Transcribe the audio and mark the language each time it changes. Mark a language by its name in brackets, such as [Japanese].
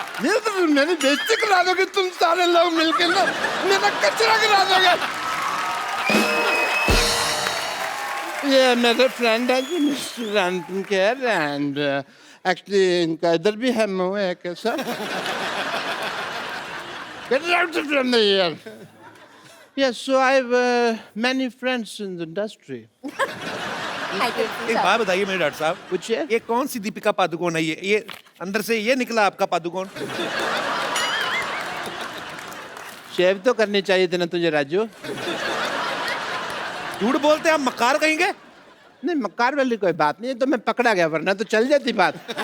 [Hindi] ये तो मेरी बेइज्जती करा दोगे तुम सारे लोग मिलकर ना, मेरा कचरा गिरा दोगे। ये मेरे फ्रेंड है जी mister Anupam Kher, and actually इनका इधर भी है मुंह है कैसा। [English] Get out from the here. Yes, so I have many friends in the industry. [Hindi] एक बात बताइए मेरे डॉक्टर साहब, पूछिए। ये कौन सी दीपिका पादुकोण है? ये अंदर से ये निकला आपका पादुकोण? शेव तो करनी चाहिए थी ना तुझे राजू। झूठ बोलते हैं आप, मक्कार कहेंगे? नहीं, मक्कार वाली कोई बात नहीं है, तो मैं पकड़ा गया, वरना तो चल जाती बात।